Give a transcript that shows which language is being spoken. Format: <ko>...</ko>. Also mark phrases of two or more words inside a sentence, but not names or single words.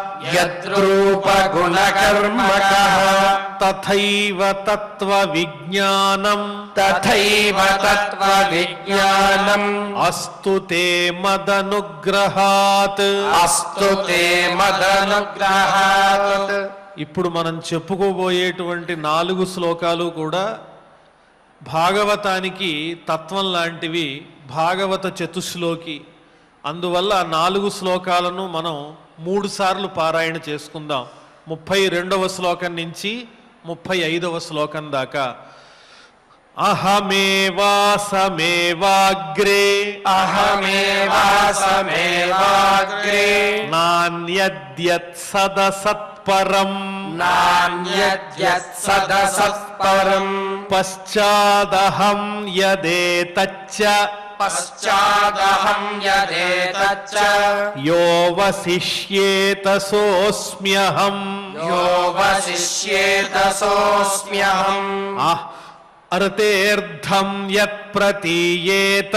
<sa>यद्रूपगुणकर्मकः तथैव तत्त्वविज्ञानम् तथैव तत्त्वविज्ञानम् अस्तु ते मदनुग्रहात् अस्तु ते मदनुग्रहात्</sa> <te>ఇప్పుడు మనం చెప్పుకోబోయేటువంటి 4 శ్లోకాలు కూడా భాగవతానికి తత్వం లాంటివి, భాగవత చతుశ్లోకి. అందువల్ల 4 శ్లోకాలను మనం 3 సార్లు పారాయణ చేసుకుందాం. 32వ శ్లోకం నుంచి 35వ శ్లోకం దాకా.</te> <sa>అహమేవాసమేవాగ్రే अहमेवासमेवाग्रे నాన్యద్యత్ సదసత్పరం नान्यद्यत्सदसत्परम् పశ్చాదహం యదేతచ్చ पश्चादहं यदेतच्च यो वसिष्येत सोऽस्म्यहम् यो वसिष्येत सोऽस्म्यहम् अर्तेऽर्थं यत्प्रतीयेत</sa>